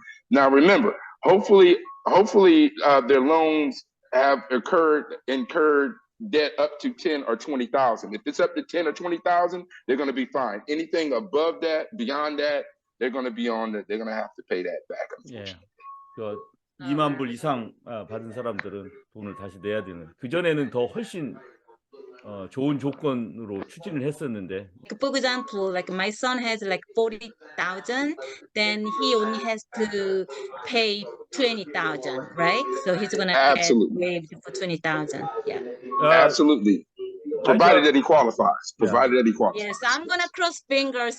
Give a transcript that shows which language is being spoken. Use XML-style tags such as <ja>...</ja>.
<en>Now remember, hopefully their loans have incurred debt up to 10 or 20,000. If it's up to 10 or 20,000, they're going to be fine. Anything above that, beyond that, they're going to have to pay that back.</en> <ko>예. 그 2만 불 이상 받은 사람들은 돈을 다시 내야 되는. 그 전에는 더 훨씬 좋은 조건으로 추진을 했었는데.</ko> <en>For example, like my son has like 40,000, then he only has to pay 20,000, right? So he's gonna get waived for 20,000. Yeah. Absolutely. Provided that he qualifies. Yes, I'm gonna cross fingers.</en>